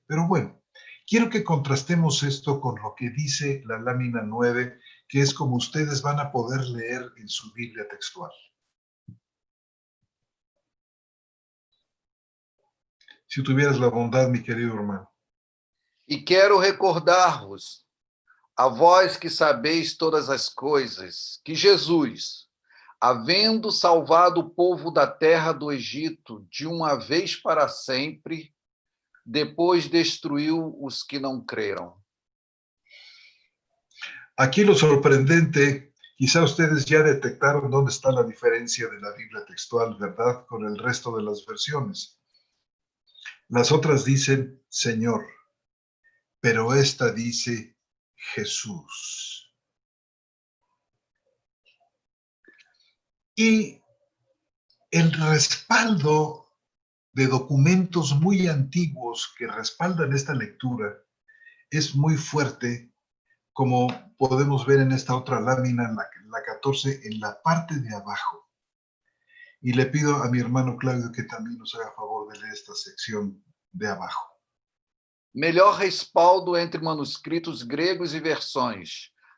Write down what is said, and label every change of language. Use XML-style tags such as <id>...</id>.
<es>Pero bueno, quiero que contrastemos esto con lo que dice la lámina 9, que es como ustedes van a poder leer en su Biblia textual. Si tuvieras la bondad, mi querido hermano.</es> <pt>E quero recordar-vos, a vós que sabeis todas as coisas, que Jesus, havendo salvado o povo da terra do Egito de uma vez para sempre, depois destruiu os que não creram.</pt> <es>Aquí lo sorprendente, quizá ustedes ya detectaron dónde está la diferencia de la Biblia textual, ¿verdad? Con el resto de las versiones. Las otras dicen Señor, pero esta dice Jesús. Y el respaldo de documentos muy antiguos que respaldan esta lectura es muy fuerte, como podemos ver en esta otra lámina, la 14, en la parte de abajo. Y le pido a mi hermano Claudio que también nos haga favor de leer esta sección de abajo.</es> <pt>Melhor respaldo entre manuscritos gregos e versões.</pt>